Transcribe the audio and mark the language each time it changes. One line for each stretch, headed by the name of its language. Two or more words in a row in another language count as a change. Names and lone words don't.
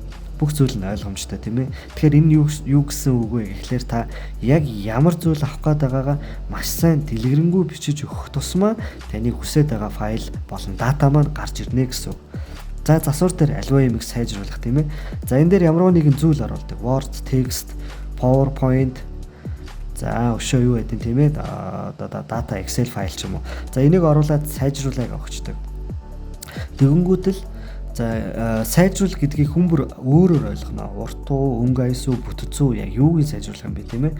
Mongolian: Бүх зүйл нь ойлгомжтой тийм ээ. Тэгэхээр энэ юу гэсэн үг вэ гэхлээр та яг ямар зүйл авах гээд байгаагаа маш сайн дэлгэрэнгүй бичиж өгөх тусмаа таны хүсэж байгаа файл болон дата маань гарч ирнэ гэсэн үг. За засвар дээр альва юмыг сайжруулах тийм ээ. За энэ дээр ямар нэгэн зүйл оруулдаг. Word, text, PowerPoint. За өшөө юу гэдэг тийм ээ. Data Excel файл ч юм уу. За энийг оруулаад сайжруулаад өгчдөг. Тэгэнгүүтэл за сайжруул гэдгийг хүмүүр өөрөөр ойлгоно. Урт уу, өнгө аяс уу, бүтэц үү яг юуг сайжруулах юм бэ тийм ээ.